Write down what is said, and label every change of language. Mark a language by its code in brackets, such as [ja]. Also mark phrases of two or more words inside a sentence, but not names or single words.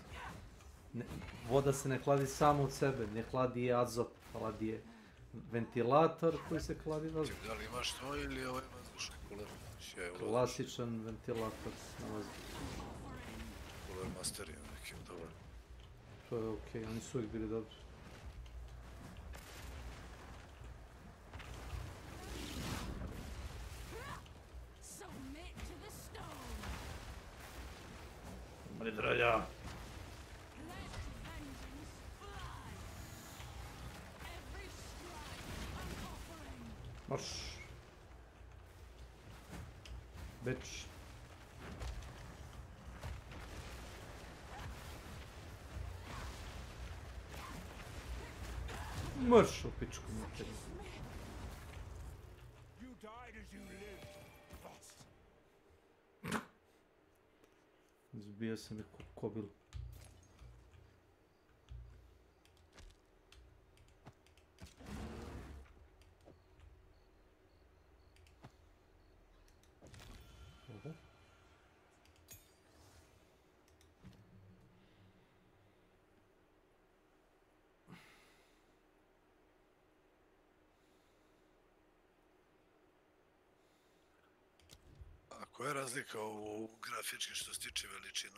[bs] Voda se ne hladi samo od sebe, ne hladi je azot, hladi je ventilator koji se hladi vazduh. Da li imaš to ili ovaj vazdušni kuler? Klasičan ventilator na vazduh. Kuler master je nekim dobar. To je okej, oni su uvijek bili dobri. [en] Submit to the stone. [bs] Mali dralja. [en] Let vengeance fly. Every strike an offering. [bs] Marš. Bitch. Marš u pičku materiju. [en] You died as you lived, Frost. [bs] Zbio sam je kobil. Koja je razlika u grafički što se tiče veličina?